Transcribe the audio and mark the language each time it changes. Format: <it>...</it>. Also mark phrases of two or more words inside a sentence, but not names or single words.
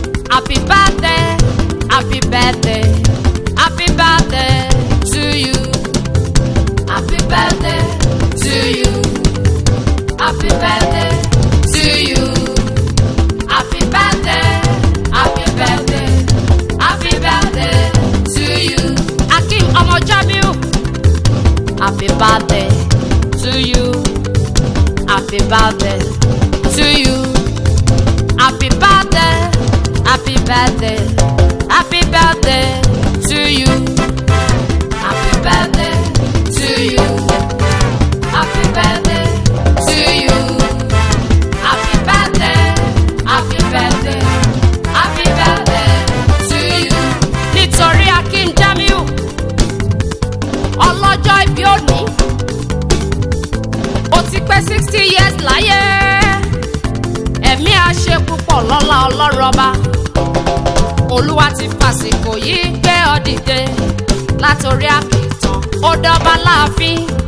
<en>Happy birthday, happy birthday, happy birthday to you. Happy birthday to you. Happy birthday to you. Happy birthday, happy birthday, happy birthday to you.</en> <yo>Akeem ọmọ Jamiu.</yo> <en>Happy birthday to you. Happy birthday to you. Happy birthday, happy birthday, happy birthday to you. Happy birthday to you. Happy birthday to you. Happy birthday, happy birthday, happy birthday to you.</en> <yo>Nítorí Akim Jamiu, ọlọ́jọ́ ìbí òní, ó ti pé</yo> <en>sixty years</en> <yo>láyé. Ẹ̀mí á ṣe púpọ̀ lọ́lá Ọlọ́run Ọba. Olúwa ti Fàsìkò yìí gbé ọ dìde látòrí àkìtàn, ó dọ́ba láàfin.</yo>